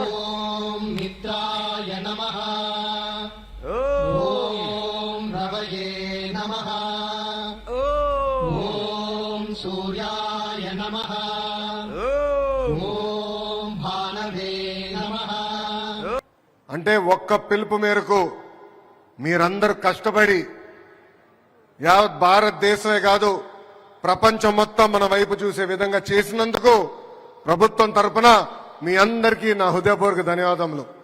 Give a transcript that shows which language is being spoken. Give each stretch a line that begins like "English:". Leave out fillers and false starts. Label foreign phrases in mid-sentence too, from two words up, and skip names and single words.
Sanskrit: ओम् मित्राय नमः ओम् रवये नमः. ओम् सूर्याय नमः. ओम् भानवे नमः.
Telugu: అంటే ఒక్క పిలుపు మేరకు మీరందరూ కష్టపడి యావత్ భారతదేశమే కాదు ప్రపంచం మొత్తం మన వైపు చూసే విధంగా చేసినందుకు ప్రభుత్వం తరపున మీ అందరికీ నా హృదయపూర్వక ధన్యవాదములు.